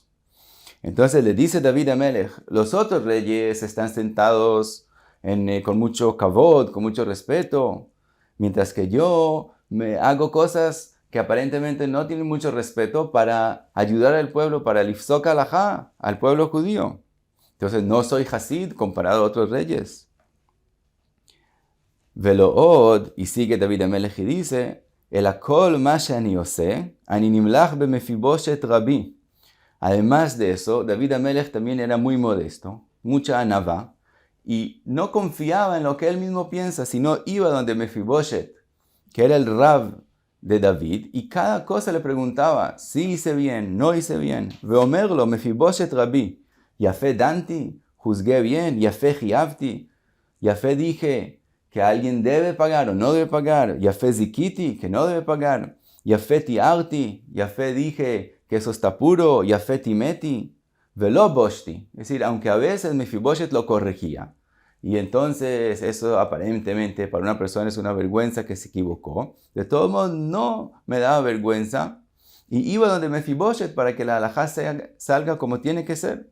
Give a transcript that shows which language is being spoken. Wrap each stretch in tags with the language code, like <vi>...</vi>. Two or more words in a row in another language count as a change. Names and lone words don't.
<es>Entonces le dice David Amelech, los otros reyes están sentados con mucho kavod, con mucho respeto, mientras que yo me hago cosas que aparentemente no tienen mucho respeto para ayudar al pueblo, para el</es> <he>פסק הלכה,</he> <es>al pueblo judío. Entonces no soy Hasid comparado a otros reyes.</es> <he>ולא עוד,</he> <es>y sigue David Amelech y dice,</es> <he>אלא כל מה שאני עושה, אני נמלך במפיבשת רבי.</he> <es>Además de eso, David Amelech también era muy modesto, mucha anavá, y no confiaba en lo que él mismo piensa, sino iba donde Mefiboshet, que era el rab de David, y cada cosa le preguntaba, si hice bien, no hice bien.</es> <he>ואומר לו, מפיבשת רבי, יפה דנתי,</he> <es>juzgué bien,</es> <he>יפה חייבתי,</he> <es>yafé dije que alguien debe pagar o no debe pagar,</es> <he>יפה זיכיתי,</he> <es>que no debe pagar,</es> <he>יפה טיהרתי, יפה</he> <es>dije que eso está puro,</es> <he>יפה טימאתי, ולא בושתי.</he> <es>Es decir, aunque a veces Mefiboshet lo corregía, y entonces eso aparentemente para una persona es una vergüenza que se equivocó, de todos modos no me daba vergüenza, y iba donde Mefiboshet para que la halajá salga como tiene que ser.</es>